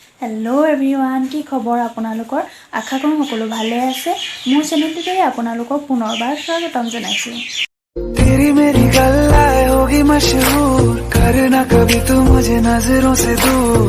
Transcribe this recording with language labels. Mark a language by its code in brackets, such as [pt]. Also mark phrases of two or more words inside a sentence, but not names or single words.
[en] hello everyone, [as] কি খবৰ আপোনালোকৰ? আশা কৰোঁ সকলো ভালে আছে। মোৰ চেনেলটোতে আপোনালোকক পুনৰবাৰ স্বাগতম জনাইছোঁ। [hi] तेरी मेरी गल्लाएं होगी मशहूर, करना कभी तू मुझे नजरों से दूर।